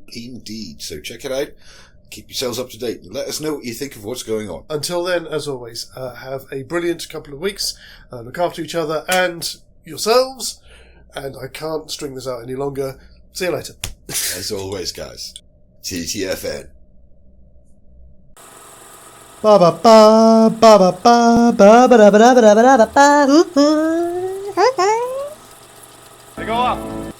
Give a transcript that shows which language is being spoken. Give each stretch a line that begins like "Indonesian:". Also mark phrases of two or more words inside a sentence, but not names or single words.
English: Indeed. So check it out. Keep yourselves up to date and let us know what you think of what's going on. Until then, as always, have a brilliant couple of weeks. Look after each other and yourselves. And I can't string this out any longer. See you later. As always, guys. TTFN. Ba ba ba ba ba ba ba ba ba ba ba ba ba ba. They go up.